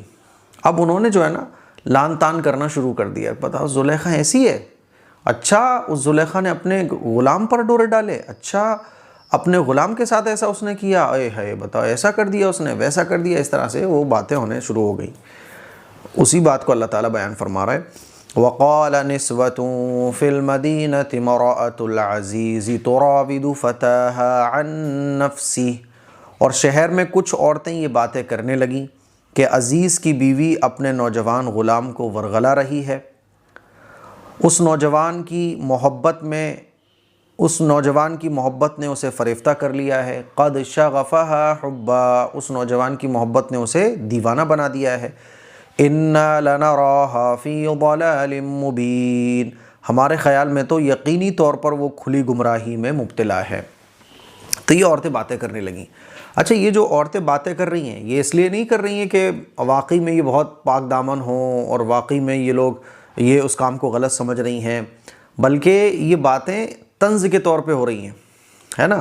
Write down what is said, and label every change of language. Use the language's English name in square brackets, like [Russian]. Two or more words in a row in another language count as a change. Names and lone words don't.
[Hindi] अब उन्होंने जो है ना लान तान करना शुरू कर दिया। बताओ, ज़ुलेखा ऐसी है? अच्छा, उस ज़ुलेखा ने अपने ग़ुलाम पर डोरे डाले? अच्छा, अपने ग़ुलाम के साथ ऐसा उसने किया? अरे है, बताओ, ऐसा कर दिया उसने, वैसा कर दिया। इस तरह से वो बातें होने शुरू हो गई। उसी बात को अल्लाह ताला बयान फरमा रहा है, [Arabic] وقال نسوة في المدينة امرأة العزيز تراود فتاها عن نفسه. [Hindi] और शहर में कुछ औरतें ये बातें करने लगीं कि अज़ीज़ की बीवी अपने नौजवान ग़ुलाम को वरगला रही है। उस नौजवान की मोहब्बत में उस नौजवान की मोहब्बत ने उसे फ़रेफ्ता कर लिया है। [Arabic] قد شغفها حبا, [Hindi] उस नौजवान की मोहब्बत ने उसे दीवाना बना दिया है। [Arabic] إنا لنراها في ضلال مبين, [Hindi] हमारे ख़याल में तो यकीनी तौर पर वो खुली गुमराही में मुब्तला है। तो ये औरतें बातें करने लगीं। अच्छा, ये जो औरतें बातें कर रही हैं ये इसलिए नहीं कर रही हैं कि वाकई में ये बहुत पाक दामन हों और वाकई में ये लोग ये उस काम को गलत समझ रही हैं, बल्कि ये बातें तंज़ के तौर पे हो रही हैं, है ना।